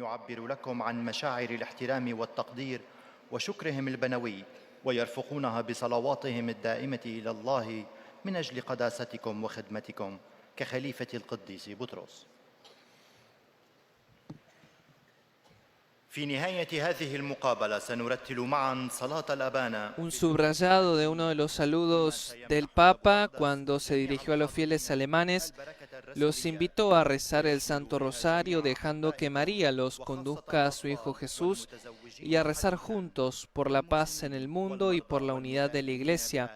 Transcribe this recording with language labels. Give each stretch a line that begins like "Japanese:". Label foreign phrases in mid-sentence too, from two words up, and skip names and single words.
Arabic: ويرفقونها بصلواتهم الدائمة إلى الله من أجل قداستكم وخدمتكم كخليفة القديس بطرس. في نهاية هذه المقابلة سنرتل معا صلاة الأبانا.
Spanish: Un subrayado de uno de los saludos del Papa cuando se dirigió a los fieles alemanes los invitó a rezar el Santo Rosario dejando que María los conduzca a su Hijo Jesús y a rezar juntos por la paz en el mundo y por la unidad de la Iglesia.